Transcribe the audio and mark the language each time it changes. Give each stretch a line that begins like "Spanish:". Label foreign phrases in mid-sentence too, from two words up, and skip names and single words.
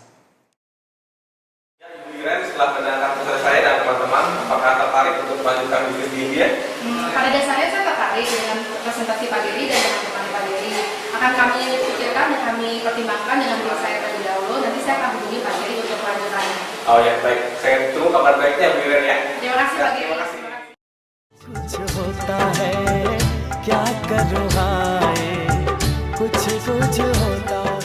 Indonesian: Ya, Ibu Iren, setelah mendengarkan presentasi saya dan teman-teman, apakah tertarik untuk melanjutkan bisnis di India? Pada dasarnya saya tertarik dengan presentasi Pak Dery dan dengan teman Pak Dery. Akan kami pikirkan dan kami pertimbangkan dengan diri saya terlebih dahulu. Nanti saya akan hubungi Pak Dery untuk melanjutkannya. Oh ya, baik. Saya tunggu kabar baiknya, Bu Iren ya. Terima kasih Pak Dery. Terima kasih.
Hindi: कुछ होता है क्या करूँ हाय कुछ होता